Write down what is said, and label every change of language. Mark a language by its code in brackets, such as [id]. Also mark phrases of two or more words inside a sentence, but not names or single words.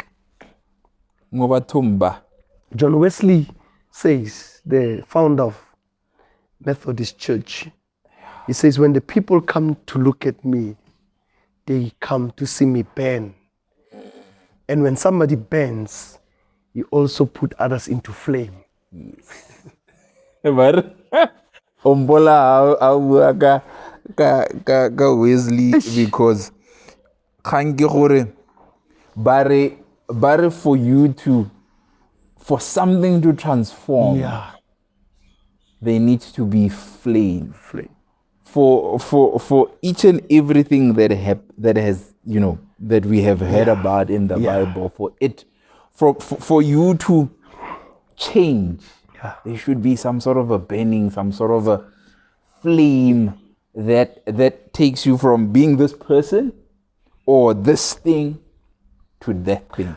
[en] John Wesley says, the founder of Methodist Church, he says, when the people come to look at me, they come to see me burn. And when somebody burns, you also put others into flame. [tn] Ombola a bua ka Wesley [en] because [tn] kgang ke gore bare [en] for you to for something to transform there needs to be flame. For each and everything that has that we have heard about in the Bible, for you to change, there should be some sort of a burning, some sort of a flame that takes you from being this person or this thing to that thing.